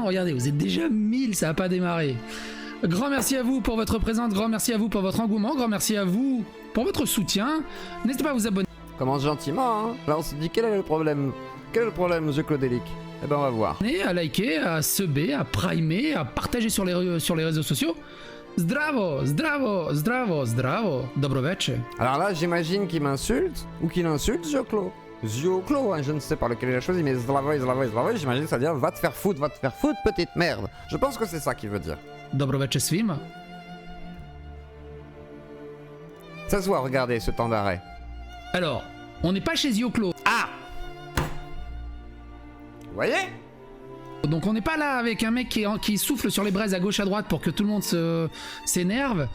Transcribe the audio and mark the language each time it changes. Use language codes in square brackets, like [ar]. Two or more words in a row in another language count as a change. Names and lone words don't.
[fr] Regardez, vous êtes déjà 1000, ça n'a pas démarré. Grand merci à vous pour votre présence, grand merci à vous pour votre engouement, grand merci à vous pour votre soutien. N'hésitez pas à vous abonner. Commence gentiment, hein. Là, on se dit quel est le problème? Quel est le problème, monsieur Claudélique? Eh ben, on va voir. À liker, à subber, à primer, à partager sur les réseaux sociaux. [sr] Zdravo, zdravo, zdravo, zdravo, dobro večer. [fr] Alors là, j'imagine qu'il m'insulte, ou qu'il insulte Zioclo. Zioclo, hein, je ne sais pas lequel il a choisi, mais [sr] zdravo, zdravo, zdravo, [fr] j'imagine que ça veut dire va te faire foutre, petite merde. Je pense que c'est ça qu'il veut dire. [sr] Dobro večer svima. [fr] Ça se voit, regardez ce temps d'arrêt. Alors, on n'est pas chez Zioclo. Ah! Vous voyez? Donc on n'est pas là avec un mec qui souffle sur les braises à gauche à droite pour que tout le monde s'énerve.